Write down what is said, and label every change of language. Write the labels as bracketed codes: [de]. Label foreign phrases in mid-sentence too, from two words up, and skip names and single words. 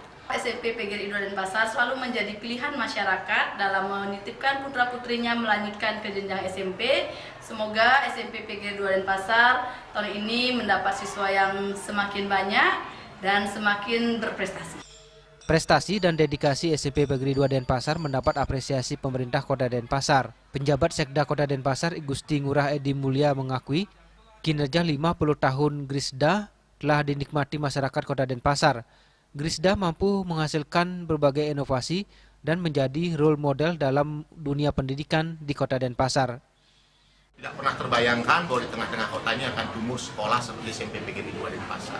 [id] SMP PGRI 2 Denpasar selalu menjadi pilihan masyarakat dalam menitipkan putra-putrinya melanjutkan ke jenjang SMP. Semoga SMP PGRI 2 Denpasar tahun ini mendapat siswa yang semakin banyak dan semakin berprestasi. Prestasi dan dedikasi SMP PGRI 2 Denpasar mendapat apresiasi pemerintah Kota Denpasar. Penjabat Sekda Kota Denpasar Gusti Ngurah Edi Mulia mengakui kinerja 50 tahun Grisda telah dinikmati masyarakat Kota Denpasar. Grisda mampu menghasilkan berbagai inovasi dan menjadi [en] role model [id] dalam dunia pendidikan di Kota Denpasar. Tidak pernah terbayangkan bahwa di tengah-tengah kota ini akan tumbuh sekolah seperti SMP PGRI 2 Denpasar.